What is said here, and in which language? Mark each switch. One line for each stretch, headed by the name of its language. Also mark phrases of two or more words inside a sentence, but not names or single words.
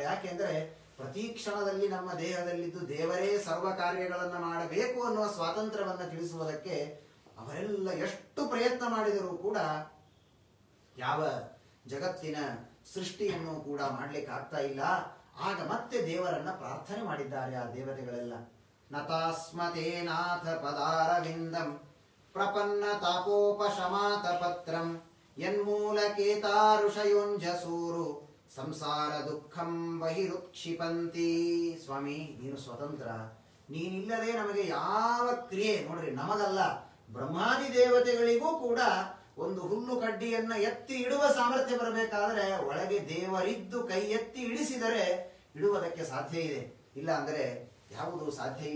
Kannada: ಯಾಕೆಂದ್ರೆ ಪ್ರತಿ ಕ್ಷಣದಲ್ಲಿ ನಮ್ಮ ದೇಹದಲ್ಲಿದ್ದು ದೇವರೇ ಸರ್ವ ಕಾರ್ಯಗಳನ್ನ ಮಾಡಬೇಕು ಅನ್ನುವ ಸ್ವಾತಂತ್ರ್ಯವನ್ನ ತಿಳಿಸುವುದಕ್ಕೆ ಅವರೆಲ್ಲ ಎಷ್ಟು ಪ್ರಯತ್ನ ಮಾಡಿದರೂ ಕೂಡ ಯಾವ ಜಗತ್ತಿನ ಸೃಷ್ಟಿಯನ್ನು ಕೂಡ ಮಾಡ್ಲಿಕ್ಕೆ ಆಗ್ತಾ ಇಲ್ಲ. ಆಗ ಮತ್ತೆ ದೇವರನ್ನ ಪ್ರಾರ್ಥನೆ ಮಾಡಿದ್ದಾರೆ ಆ ದೇವತೆಗಳೆಲ್ಲ.
Sanskrit: ನತಾಸ್ಮತೇನಾಥ ಪದಾರವಿಂದಂ ಪ್ರಪನ್ನ ತಾಪೋಪಶಮಾತ ಪತ್ರಂ ಯನ್ಮೂಲಕೇತಾರುಷಯೋಂಜಸೂರು ಸಂಸಾರ ದುಃಖಂ ಬಹಿರುಕ್ಷಿಪಂತಿ.
Kannada: ಸ್ವಾಮಿ, ನೀನು ಸ್ವತಂತ್ರ, ನೀನಿಲ್ಲದೆ ನಮಗೆ ಯಾವ ಕ್ರಿಯೆ, ನೋಡ್ರಿ, ನಮಗಲ್ಲ, ಬ್ರಹ್ಮಾದಿ ದೇವತೆಗಳಿಗೂ ಕೂಡ ಒಂದು ಹುಲ್ಲು ಕಡ್ಡಿಯನ್ನ ಎತ್ತಿ ಇಡುವ ಸಾಮರ್ಥ್ಯ ಬರಬೇಕಾದ್ರೆ ಒಳಗೆ ದೇವರಿದ್ದು ಕೈ ಎತ್ತಿ ಇಳಿಸಿದರೆ ಇಡುವುದಕ್ಕೆ ಸಾಧ್ಯ ಇದೆ, ಇಲ್ಲ ಅಂದ್ರೆ ಯಾವುದೂ ಸಾಧ್ಯ ಇಲ್ಲ.